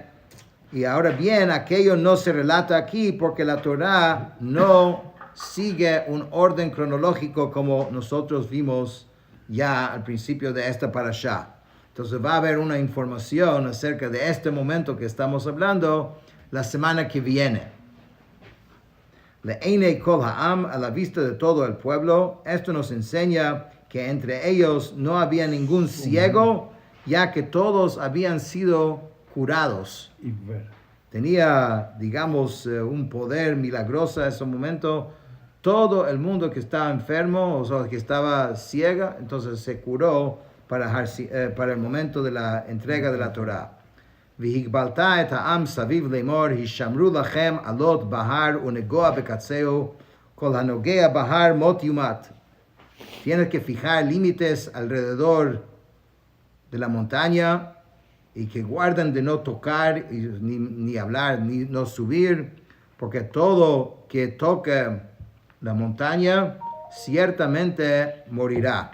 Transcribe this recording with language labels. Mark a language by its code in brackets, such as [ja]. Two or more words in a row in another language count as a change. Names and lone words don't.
[es] Y ahora bien, aquello no se relata aquí porque la Torá no sigue un orden cronológico como nosotros vimos ya al principio de esta parashá. Entonces va a haber una información acerca de este momento que estamos hablando la semana que viene. [he] לעיני כל העם, [es] a la vista de todo el pueblo. Esto nos enseña que entre ellos no había ningún ciego, ya que todos habían sido curados. Tenía, digamos, un poder milagroso en ese momento. Todo el mundo que estaba enfermo, o sea, que estaba ciega, entonces se curó para el momento de la entrega de la Torá. [he] והגבלת את העם סביב לאמר השמרו לכם עלות בהר ונגע בקצהו כל הנגע בהר מות יומת. [es] Tienes que fijar límites alrededor de la montaña y que guarden de no tocar, ni hablar, ni no subir, porque todo que toque la montaña ciertamente morirá.